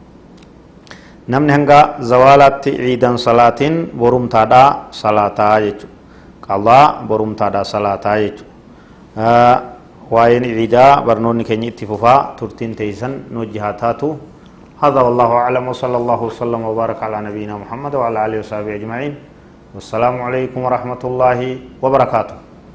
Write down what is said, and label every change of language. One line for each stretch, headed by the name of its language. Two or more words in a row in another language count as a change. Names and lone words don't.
Oromo: namni hanga zawaalaatti ciidan salaatiin borumtaadhaa salaataa jechuudha qallaa borumtaadhaa salaataa jechuudha waa'een ciidaa barnoonni keenya itti fufaa turtiin teeysan nu wajji haa taatu
Arabic: هذا والله أعلم وصلى الله وسلم وبارك على نبينا محمد وعلى آله وصحبه أجمعين والسلام عليكم ورحمة الله وبركاته.